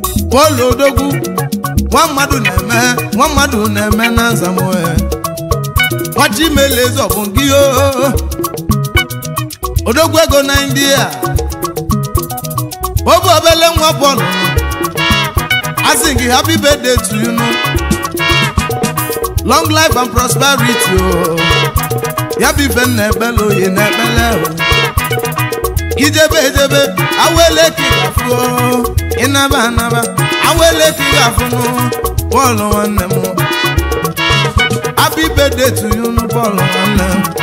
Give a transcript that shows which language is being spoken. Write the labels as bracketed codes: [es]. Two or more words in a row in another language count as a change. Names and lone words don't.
[ig] Paul Odogwu, nwa mmadụ na-eme, nwa mmadụ na-eme na nzamụ, eh. Nwa Chimele eze ọ bụ gị, oh. Odogwu ego na India. Ọ bụ obele nwa Paul. A sị gị [en] happy birthday to you, no? Long life and prosperity, oh. [ig] Ya bụ ife m na-ekpele oyi na-ekpele, oh. Ijebe ejebe, awele ka ị ga-afụ, oh. Ịnaba anaba, awele ka ị ga-afụ, no? Paul nwanne m. [en] Happy birthday to you, no, [ig] Paul nwanne m.